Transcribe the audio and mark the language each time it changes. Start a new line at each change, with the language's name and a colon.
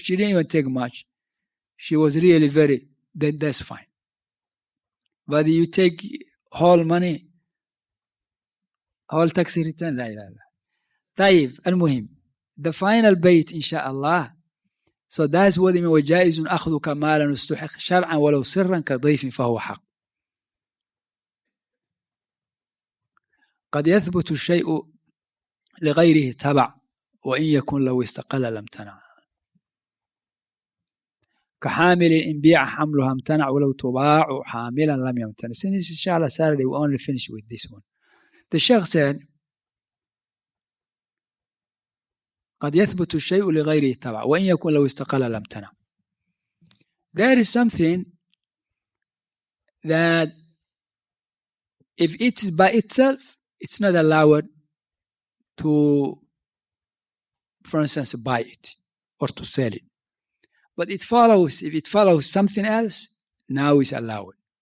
English: She didn't even take much. She was really very, that's fine. But you take whole money, whole tax return,
Arabic: لا إله إلا. طيب المهم,
English: the final bait inshallah. So that's what it means.
Arabic: وجائز أخذك مالا استحق شرعا ولو سرا كضيف فهو حق. قد يثبت الشيء لغيره تبع وإن يكن لو استقل لم تنع. كحامل إن بيع حملها امتنع ولو تباع حاملا لم يمتنع.
English: Since inshallah Saturday we only finish with this one. The Sheikh said,
Arabic: قد يثبت الشيء لغيره تبع وإن يكن لو استقل لم تنع.
English: There is something that if it is by itself, it's not allowed to, for instance, buy it or to sell it. But it follows, if it follows something else, now it's allowed.